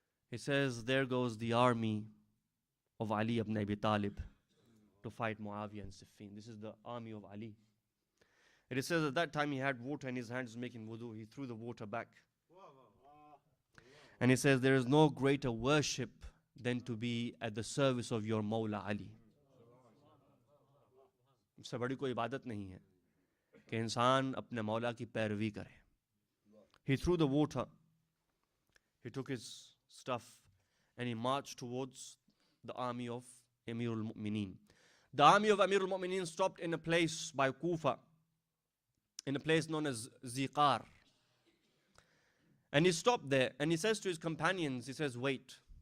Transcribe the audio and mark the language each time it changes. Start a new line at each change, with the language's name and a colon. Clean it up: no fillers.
English: He says, there goes the army of Ali ibn Abi Talib to fight Muawiyah and Siffin. This is the army of Ali. It says at that time he had water in his hands making wudu. He threw the water back. And he says, there is no greater worship than to be at the service of your Mawla Ali.
Hindi: इससे बड़ी कोई इबादत नहीं है कि इंसान अपने मौला की पैरवी करे.
English: He threw the water, he took his stuff, and he marched towards the army of Amirul Mu'mineen. The army of Amirul Mu'mineen stopped in a place by Kufa, in a place known as Ziqar. And he stopped there, and he says to his companions, he says, wait,